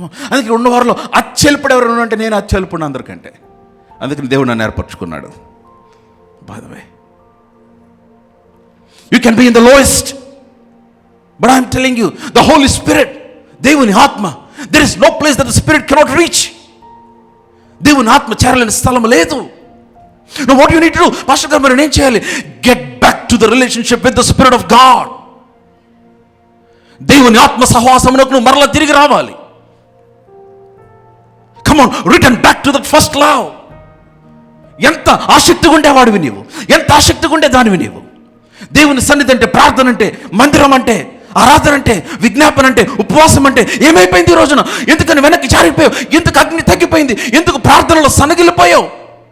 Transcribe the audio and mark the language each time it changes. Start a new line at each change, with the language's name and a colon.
Telugu: అందుకే ఉన్నవారిలో అత్యల్పుడు ఎవరైనా అంటే నేను అత్యల్పుడు అందరికంటే. అందుకని దేవుడు నన్ను ఏర్పరచుకున్నాడు.
English: by the way, you can be in the lowest, but I'm telling you, the Holy Spirit,
Telugu: దేవుని ఆత్మ,
English: There is no place that the spirit cannot reach.
Telugu: దేవుని ఆత్మ చేరలేని స్థలం లేదు.
English: Now what you need to do,
Telugu: pastor గారు, మరి నేను చేయాలి?
English: Get back to the relationship with the spirit of God.
Telugu: దేవుని ఆత్మ సహవాసమునకు నువ్వు మరలా తిరిగి రావాలి.
English: Come on, return back to that first love.
Telugu: ఎంత ఆసక్తిగా ఉండేవాడివి నీవు, ఎంత ఆసక్తిగా ఉండే దానివి నీవు. దేవుని సన్నిధి అంటే, ప్రార్థన అంటే, మందిరం అంటే, ఆరాధన అంటే, విజ్ఞాపన అంటే, ఉపవాసం అంటే ఏమైపోయింది ఈ రోజున? ఎందుకని వెనక్కి జారిపోయావు? ఎందుకు అగ్ని తగ్గిపోయింది? ఎందుకు ప్రార్థనలో సన్నగిల్లిపోయావు?